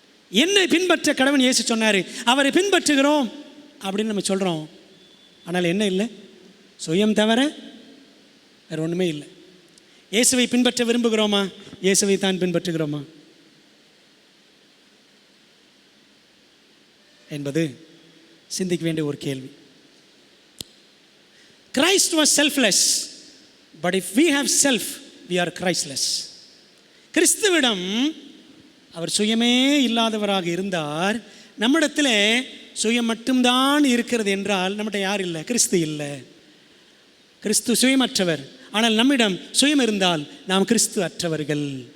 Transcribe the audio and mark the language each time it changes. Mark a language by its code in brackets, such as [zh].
[ta] என்னை பின்பற்ற கடவுள் இயேசு சொன்னார். அவரை பின்பற்றுகிறோம் அப்படின்னு நம்ம சொல்கிறோம். ஆனால் என்ன இல்லை? சுயம் தவிர வேறு ஒன்றுமே இல்லை. இயேசுவை பின்பற்ற விரும்புகிறோமா? இயேசுவை தான் பின்பற்றுகிறோமா என்பது சிந்திக்க வேண்டிய ஒரு கேள்வி. [en] Christ was selfless, but if we have self, we are Christless. [ta] கிறிஸ்துவிடம் அவர் சுயமே இல்லாதவராக இருந்தார். நம்மிடத்தில் சுயம் மட்டும்தான் இருக்கிறது என்றால் நம்மகிட்ட யார் இல்லை? கிறிஸ்து இல்லை. கிறிஸ்து சுயமற்றவர். ஆனால் நம்மிடம் சுயம் இருந்தால் நாம் கிறிஸ்து அற்றவர்கள்.